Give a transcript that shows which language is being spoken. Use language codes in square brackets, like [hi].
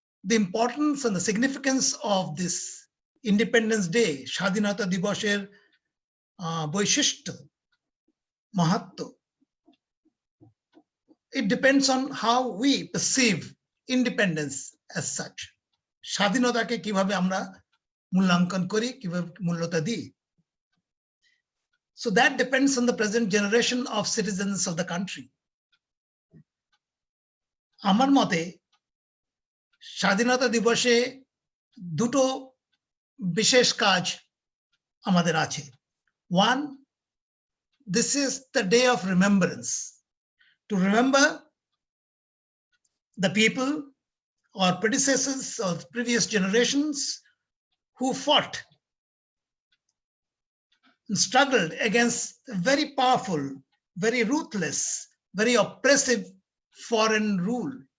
[en] The importance and the significance of this Independence Day, [bn] স্বাধীনতা দিবসের বৈশিষ্ট্য, মাহাত্ম্য, [en] it depends on how we perceive independence as such. [bn] স্বাধীনতাকে কিভাবে আমরা মূল্যাঙ্কন করি, কিভাবে মূল্যতা দিই। [en] So that depends on the present generation of citizens of the country. [bn] আমার মতে স্বাধীনতা দিবসে দুটো বিশেষ কাজ আমাদের আছে। [en] One, this is the day of remembrance, to remember the people or predecessors of previous generations who fought and struggled against very powerful, very ruthless, very oppressive foreign rule.